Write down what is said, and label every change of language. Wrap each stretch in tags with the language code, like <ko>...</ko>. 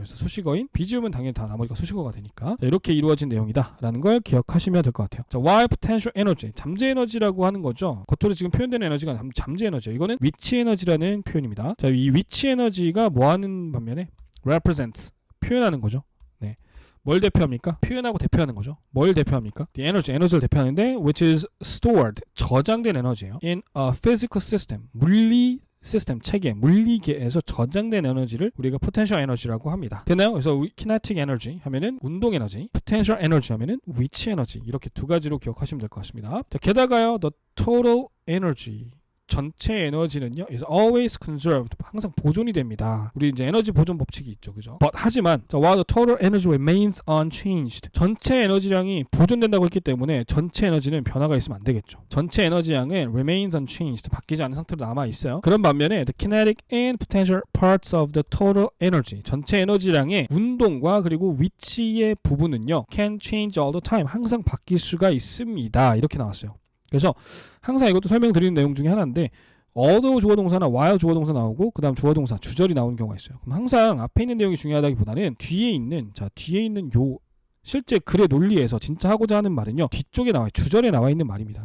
<ko>그래서 수식어인 be 지으면 당연히 다 나머지가 수식어가 되니까 자, 이렇게 이루어진 내용이다 라는 걸 기억하시면 될 것 같아요. 자,</ko> <en>while potential energy,</en> <ko>잠재 에너지라고 하는 거죠. 겉으로 지금 표현되는 에너지가 잠재 에너지예요. 이거는 위치 에너지라는 표현입니다. 자, 이 위치 에너지가 뭐 하는 반면에</ko> <en>represents,</en> <ko>표현하는 거죠. 네. 뭘 대표합니까? 표현하고 대표하는 거죠. 뭘 대표합니까?</ko> <en>The energy,</en> <ko>에너지를 대표하는데</ko> <en>which is stored,</en> <ko>저장된 에너지예요.</ko> <en>In a physical system,</en> <ko>물리 시스템, 체계, 물리계에서 저장된 에너지를 우리가 potential 에너지라고 합니다. 됐나요? 그래서 우리 kinetic energy 하면은 운동 에너지, potential energy 하면은 위치 에너지 이렇게 두 가지로 기억하시면 될 것 같습니다. 자, 게다가요,</ko> <en>the total energy</en> <ko>전체 에너지는요</ko> <en>is always conserved,</en> <ko>항상 보존이 됩니다. 우리 이제 에너지 보존 법칙이 있죠, 그죠? But 하지만 자,</ko> <en>while the total energy remains unchanged,</en> <ko>전체 에너지량이 보존된다고 했기 때문에 전체 에너지는 변화가 있으면 안 되겠죠. 전체 에너지량은</ko> <en>remains unchanged,</en> <ko>바뀌지 않은 상태로 남아 있어요. 그런 반면에</ko> <en>the kinetic and potential parts of the total energy,</en> <ko>전체 에너지량의 운동과 그리고 위치의 부분은요</ko> <en>can change all the time,</en> <ko>항상 바뀔 수가 있습니다. 이렇게 나왔어요. 그래서 항상 이것도 설명드리는 내용 중에 하나인데 although 주어동사나 while 주어동사 나오고 그 다음 주어동사 주절이 나오는 경우가 있어요. 그럼 항상 앞에 있는 내용이 중요하다기보다는 뒤에 있는 요 실제 글의 논리에서 진짜 하고자 하는 말은요 뒤쪽에 나와요. 주절에 나와 있는 말입니다.</ko>